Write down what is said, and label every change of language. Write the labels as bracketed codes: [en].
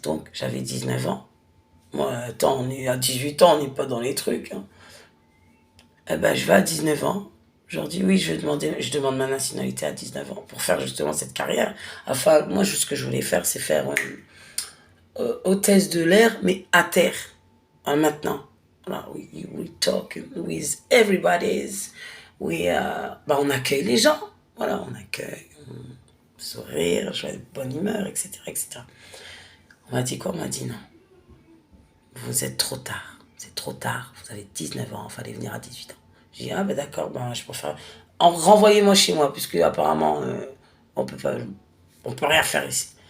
[fr] Donc, j'avais 19 ans. Moi, attends, on est à 18 ans, on n'est pas dans les trucs. Hein. Eh ben, je vais à 19 ans. Je leur dis oui, je demande ma nationalité à 19 ans pour faire justement cette carrière. Enfin, moi, ce que je voulais faire, c'est faire hôtesse de l'air, mais à terre. Hein, maintenant. [en] Voilà, we talk with everybody's. [fr] On accueille les gens. Voilà, on accueille, sourire, bonne humeur, etc., etc. On m'a dit quoi? On m'a dit non. Vous êtes trop tard. C'est trop tard. Vous avez 19 ans. Il fallait venir à 18 ans. J'ai dit, ah ben d'accord, je préfère... Renvoyez-moi chez moi, puisque apparemment, on peut rien faire ici.